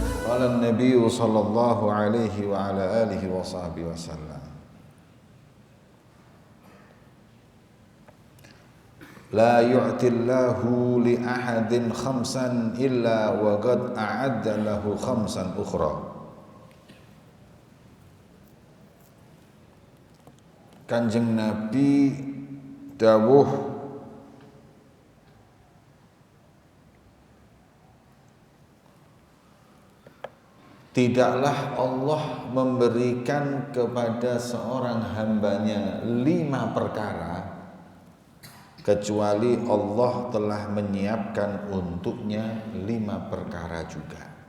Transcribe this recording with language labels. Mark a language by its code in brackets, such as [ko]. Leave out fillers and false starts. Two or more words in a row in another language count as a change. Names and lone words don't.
[ar] قال النبي صلى الله عليه وعلى آله وصحبه وسلم. لا يعطي الله لأحد خمسا إلا وقد أعد له خمسا أخرى. [jv] Kanjeng Nabi dawuh, [id] tidaklah Allah memberikan kepada seorang hambanya 5 perkara kecuali Allah telah menyiapkan untuknya 5 perkara juga.